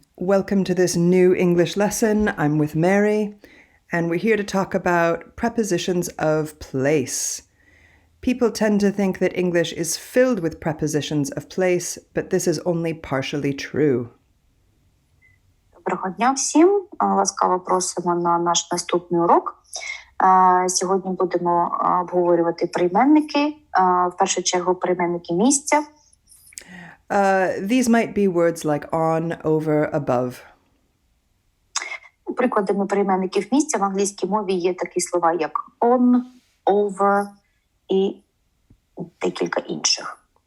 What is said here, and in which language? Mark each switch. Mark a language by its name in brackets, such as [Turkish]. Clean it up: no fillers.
[English] Welcome to this new English lesson. I'm with Mary, and we're here to talk about prepositions of place. People tend to think that English is filled with prepositions of place, but this is only partially true. [Ukrainian] Доброго дня всім. Ласкаво просимо на наш наступний урок. Сьогодні будемо обговорювати прийменники. В першу чергу прийменники місця. [English] These might be words like on, over, above. [Ukrainian] Прикладами прийменників місця в англійській мові є такі слова, як on, over і декілька інших.